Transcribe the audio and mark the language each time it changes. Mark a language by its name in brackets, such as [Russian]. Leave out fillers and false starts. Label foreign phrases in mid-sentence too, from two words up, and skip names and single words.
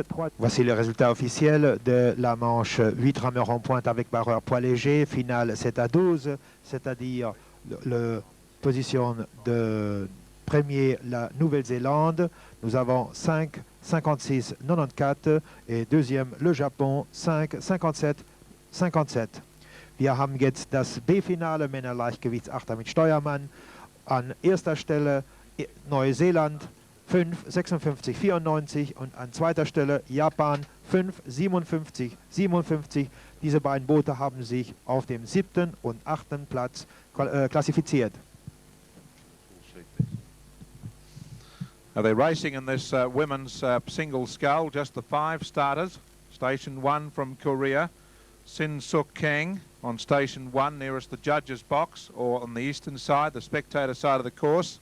[French] Voici le résultat officiel de la manche 8 rameurs en pointe avec barreur poids léger. Finale 7-12, c'est-à-dire la position de premier, la Nouvelle-Zélande. Nous avons 5,56,94 et deuxième, le Japon, 5,57,57. [German] Wir haben jetzt das B-Finale Männer-Leichtgewichtsachter mit Steuermann. An erster Stelle Neuseeland 5,56,94 und an zweiter Stelle Japan 5,57,57. Diese beiden Boote haben sich auf dem 7. und 8. Platz klassifiziert. [English] Now they're racing in this women's single scull, just the 5 starters. Station 1 from Korea, Sin Suk Kang on station 1 nearest the judges box, or on the eastern side, the spectator side of the course.